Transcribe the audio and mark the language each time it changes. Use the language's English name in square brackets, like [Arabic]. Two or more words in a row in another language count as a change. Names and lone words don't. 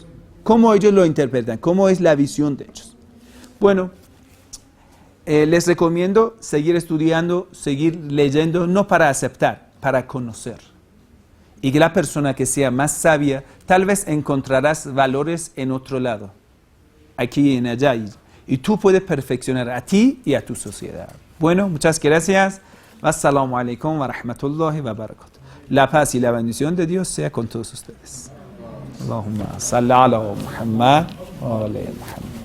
[Spanish] ¿Cómo ellos lo interpretan? ¿Cómo es la visión de ellos? Bueno, les recomiendo seguir estudiando, seguir leyendo, no para aceptar, para conocer. Y que la persona que sea más sabia, tal vez encontrarás valores en otro lado, aquí y en allá. Y tú puedes perfeccionar a ti y a tu sociedad. Bueno, muchas gracias. [Arabic] السلام عليكم ورحمة الله وبركاته. [Spanish] La paz y la bendición de Dios sea con todos ustedes. [Arabic] اللهم صل على محمد وعلى محمد.